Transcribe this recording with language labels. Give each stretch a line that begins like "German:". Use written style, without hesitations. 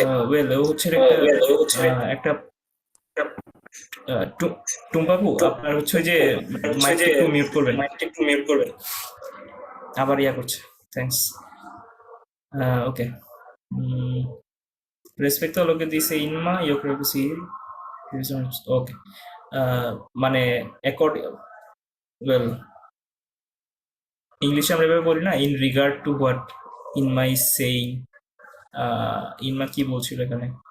Bangla: Well, ও হচ্ছে একটা টুম্পাপু, আপনার হচ্ছে ওই যে মাইকটা একটু মিউট করবেন, আবার ইয়া করছে। Thanks. Okay.
Spanish: Respecto a lo que dice Inma, yo creo que sí.
Bangla: ওকে, মানে ওয়েল, ইংলিশে আমরা এভাবে বলি না,
English: In regard to what Inma is saying.
Bangla: ইনমা কি বলছিল এখানে?